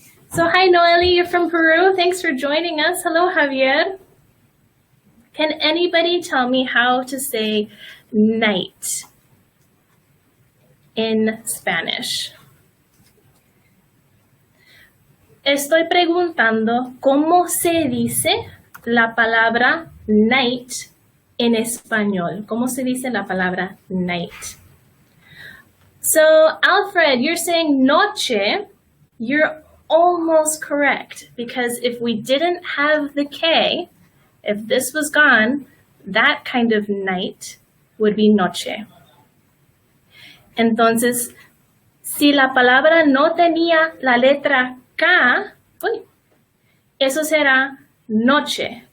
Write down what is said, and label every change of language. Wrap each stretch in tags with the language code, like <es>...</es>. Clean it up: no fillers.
<en>So hi Noeli, you're from Peru. Thanks for joining us. Hello Javier. Can anybody tell me how to say night in Spanish?</en> <es>Estoy preguntando cómo se dice la palabra night en español. ¿Cómo se dice la palabra night?</es> <en>So Alfred, you're saying noche. You're almost correct, because if we didn't have the K, if this was gone, that kind of night would be noche.</en> <es>Entonces, si la palabra no tenía la letra K, eso será noche.</es>